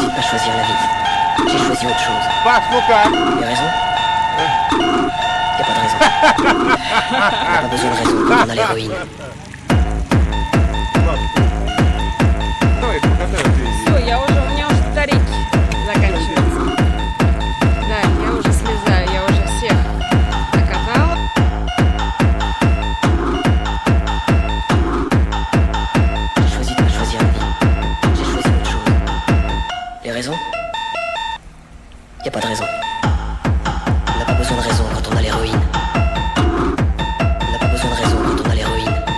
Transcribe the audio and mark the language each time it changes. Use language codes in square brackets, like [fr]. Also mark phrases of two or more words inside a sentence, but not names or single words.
[ru] Паш, ну как? [fr] Il y a raison. Il n'y a pas de raison. Pas besoin de raison quand on a l'héroïne. [ru] Давай, покатай вот здесь. Все, у меня уже батарейки заканчиваются. Да, я уже слезаю, я уже всех накатала. [fr] J'ai choisi de pas choisir la vie. J'ai choisi autre chose. Les raisons? Y a pas de raison. On n'a pas besoin de raison quand on a l'héroïne. On n'a pas besoin de raison quand on a l'héroïne.